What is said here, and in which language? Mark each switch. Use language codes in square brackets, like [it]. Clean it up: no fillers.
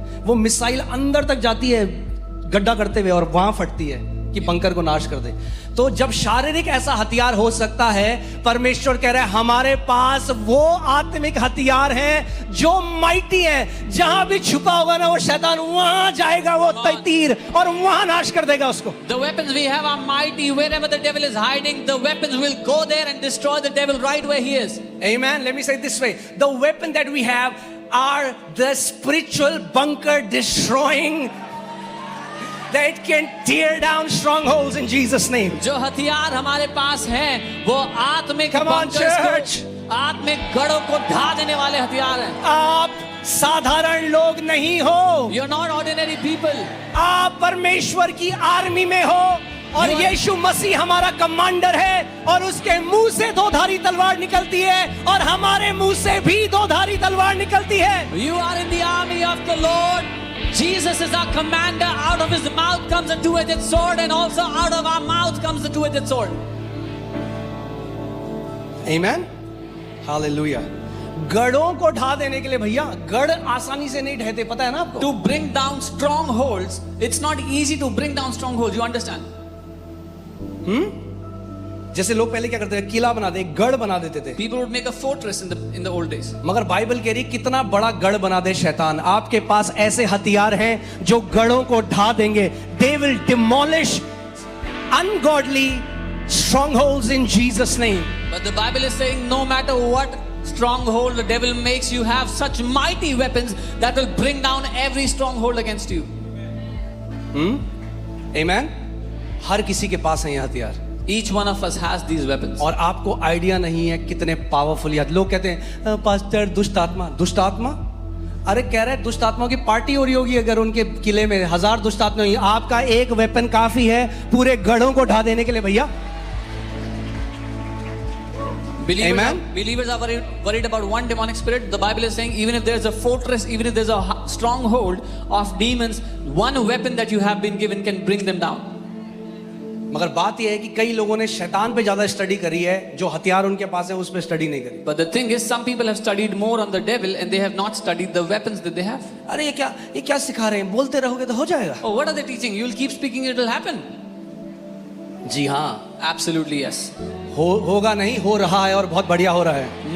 [hi] वो मिसाइल अंदर तक जाती है गड्ढा करते हुए और वहां फटती है कि बंकर को नाश कर दे. तो जब शारीरिक ऐसा हथियार हो सकता है, परमेश्वर कह रहा है हमारे पास वो आत्मिक हथियार हैं जो माइटी हैं. जहां भी छुपा होगा ना वो शैतान, वहां जाएगा वो तीर और वहां नाश कर देगा उसको. [en] The weapons we have are mighty. Wherever the devil is hiding, the weapons will go there and destroy the devil right where he is. Amen. Let me say it this way. The weapon that we have are the spiritual bunker destroying that can tear down strongholds in Jesus name. [hi] जो हथियार हमारे पास हैं, वो आत्मिक [en] Come on, [hi] bunkers को, [en] church. [hi] आत्मिक गढ़ों को ढा देने वाले हथियार हैं. आप साधारण लोग नहीं हो, [en] You're not ordinary people. [hi] आप परमेश्वर की आर्मी में हो और [en] You are- [hi] यीशु मसीह हमारा कमांडर है और उसके मुंह से दो धारी तलवार निकलती है और हमारे मुंह से भी दो धारी तलवार निकलती है. [en] You are in the army of the Lord. Jesus is our commander. Out of his mouth comes a two-edged sword, and also out of our mouth comes the two-edged sword. Amen. Hallelujah. [hi] गढ़ों को ढा देने के लिए भैया, गढ़ आसानी से नहीं ढहते, पता है ना आपको. [en] To bring down strongholds, it's not easy to bring down strongholds. You understand? [hi] जैसे लोग पहले क्या करते थे, किला बना दे, गढ़ बना देते थे. [en] People would make a fortress in the old days. [hi] मगर बाइबल कह रही कितना बड़ा गढ़ बना दे शैतान. आपके पास ऐसे हथियार हैं जो गढ़ों को ढा देंगे. [en] They will demolish ungodly strongholds in Jesus name. But the Bible is saying no matter what stronghold the devil makes, you have such mighty weapons that will bring down every stronghold against you. Amen. [hi] हर किसी के पास है ये हथियार [en] Each one of us has these weapons. [hi] और आपको idea नहीं है कितने पावरफुल ये. लोग कहते हैं पास्टर दुष्ट आत्मा, दुष्ट आत्मा. अरे कह रहे दुष्ट आत्माओं की पार्टी हो रही होगी अगर उनके किले में 1000 दुष्ट आत्मा होंगी. आपका एक वेपन काफी है पूरे गढ़ों को ढा देने के लिए भैया. [en] Believers are worried about one demonic spirit. The Bible is saying even if there's a fortress, even if there's a stronghold of demons, one weapon that you have been given can bring them down. [hi] मगर बात यह है कि कई लोगों ने शैतान पे ज्यादा स्टडी करी है, जो हथियार उनके पास है उस पे स्टडी नहीं करी. [en] But the thing is, some people have studied more on the devil and they have not studied the weapons that they have. [hi] अरे ये क्या सिखा रहे हैं? बोलते रहोगे तो हो जाएगा. [en] Oh, what are they teaching? You'll keep speaking, it will happen. [hi] जी हाँ, [en] Absolutely yes. [hi] होगा नहीं, हो रहा है और बहुत बढ़िया हो रहा है.